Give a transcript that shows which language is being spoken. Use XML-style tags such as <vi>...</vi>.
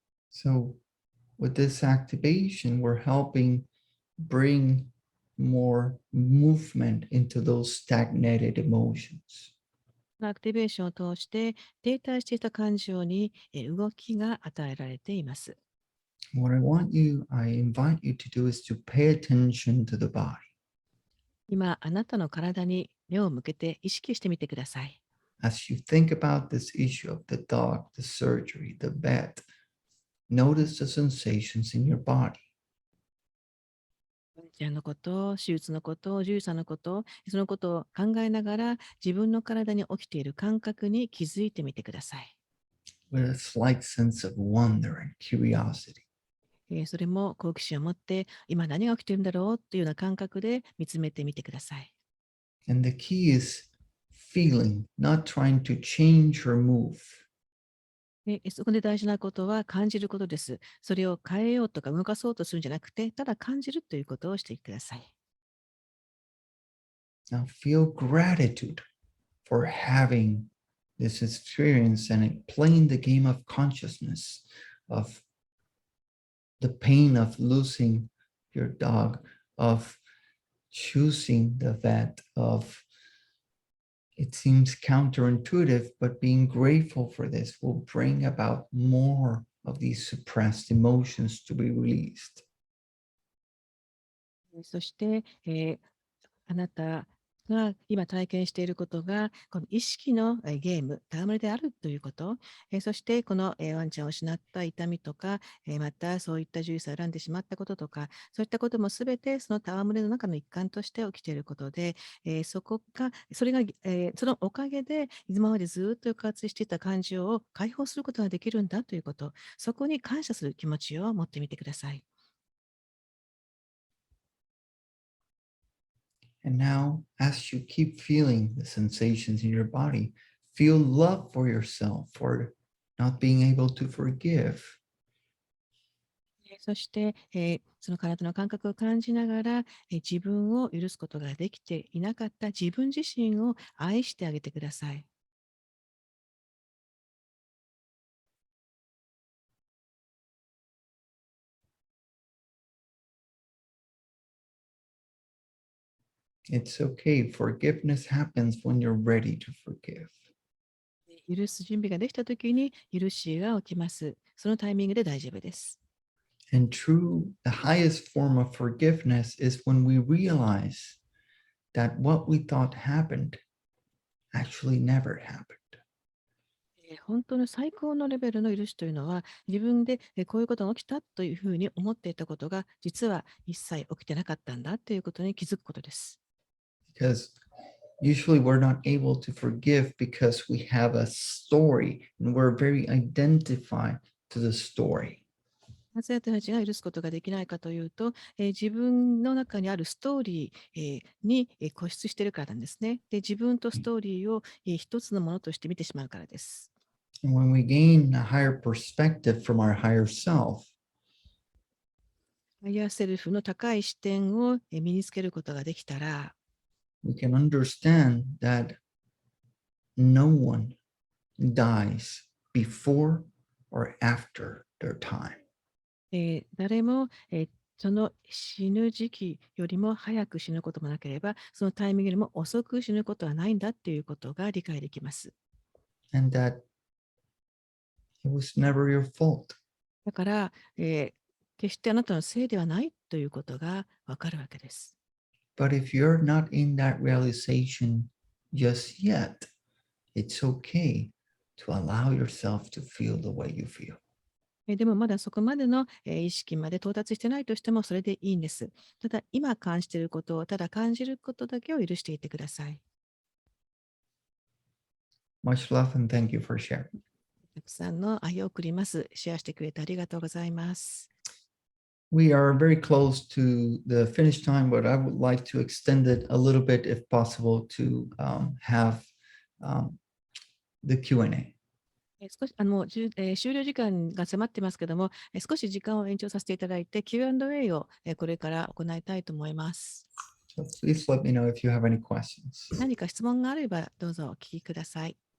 <en>So with this activation, we're helping bring more movement into those stagnated emotions.</en> <ja>アクティベーションを通して、停滞していた感情に動きが与えられています。</ja> <en>What I invite you to do is to pay attention to the body.</en> <ja>今、あなたの体に目を向けて意識してみてください。</ja> <en>As you think about this issue of the dog, the surgery, the vet, notice the sensations in your body.</en> <ja>ワンちゃんのこと、手術のこと、獣医さんのこと、そのことを考えながら、自分の体に起きている感覚に気づいてみてください。</ja> <en>With a slight sense of wonder and curiosity.</en> <ja>それも好奇心を持って、今何が起きているんだろうというような感覚で見つめてみてください。</ja> <en>And the key is feeling, not trying to change or move.</en> <ja>そこで大事なことは感じることです。それを変えようとか動かそうとするんじゃなくて、ただ感じるということをしてください。</ja> <en>Now feel gratitude for having this experience and playing the game of consciousness of the pain of losing your dog, of choosing the vet, of it seems counterintuitive, but being grateful for this will bring about more of these suppressed emotions to be released.</en> <ja>そして、あなたが今体験していることが、この意識のゲーム、戯れであるということ、そしてこのワンちゃんを失った痛みとか、またそういった獣医さんを選んでしまったこととか、そういったこともすべてその戯れの中の一環として起きていることで、それが、そのおかげで今までずっと抑圧していた感情を解放することができるんだということ、そこに感謝する気持ちを持ってみてください。</ja> <en>And now, as you keep feeling the sensations in your body, feel love for yourself for not being able to forgive.</en> <ja>そして、その体の感覚を感じながら、自分を許すことができていなかった自分自身を愛してあげてください。</ja> <en>It's okay. Forgiveness happens when you're ready to forgive.</en> <ja>許す準備ができたときに許しが起きます。そのタイミングで大丈夫です。</ja> <en>And true, the highest form of forgiveness is when we realize that what we thought happened actually never happened.</en> <ja>本当の最高のレベルの許しというのは、自分でこういうことが起きたというふうに思っていたことが、実は一切起きてなかったんだということに気づくことです。</ja> <en>Because usually we're not able to forgive because we have a story and we're very identified to the story.</en> <ja>なぜ私たちが許すことができないかというと、自分の中にあるストーリー、に固執しているからなんですね。で、自分とストーリーを、一つのものとして見てしまうからです。</ja> <en>And when we gain a higher perspective from our higher self,</en> <ja>ハイヤーセルフの高い視点を身につけることができたら、</ja> <en>we can understand that no one dies before or after their time.</en> <ja>誰も、その死ぬ時期よりも早く死ぬこともなければ、そのタイミングよりも遅く死ぬことはないんだっていうことが理解できます。</ja> <en>And that it was never your fault.</en> <ja>だから、決してあなたのせいではないということがわかるわけです。</ja> <en>But if you're not in that realization just yet, it's okay to allow yourself to feel the way you feel.</en> <ja>でもまだそこまでの意識まで到達してないとしてもそれでいいんです。ただ今感じていることをただ感じることだけを許していてください。</ja> <en>Much love and thank you for sharing.</en> <ja>たくさんの愛を送ります。シェアしてくれてありがとうございます。</ja> <en>We are very close to the finish time, but I would like to extend it a little bit if possible to have the Q&A.</en> <ja>少し終了時間が迫ってますけども、少し時間を延長させていただいて Q&A をこれから行いたいと思います。</ja> <en>So please let me know if you have any questions.</en> <ja>何か質問があればどうぞお聞きください。</ja>